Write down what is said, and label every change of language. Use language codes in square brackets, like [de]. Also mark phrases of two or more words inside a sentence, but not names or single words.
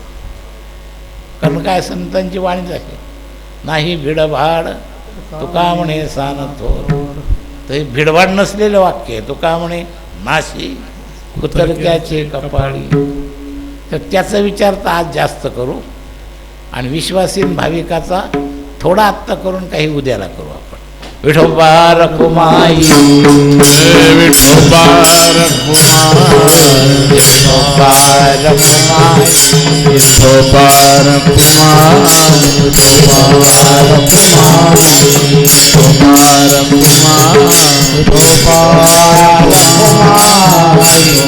[mr] कारण काय, संतांची वाणीच आहे, नाही भिडभाड तुका म्हणे सान थोर. तर हे भिडभाड नसलेलं वाक्य आहे. तुका म्हणे नाशी कुतरक्याचे कपाळी. तर त्याचा विचार तर आज जास्त करू आणि विश्वासीन भाविकाचा थोडा आत्ता करून काही उद्याला करू आपण. विठोबा रखुमाई विठोबा रखुमाई विठोबा रखुमाई विठोबा रखुमाई विठोबा रखुमाई विठोबा रखुमाई विठोबा रखुमाई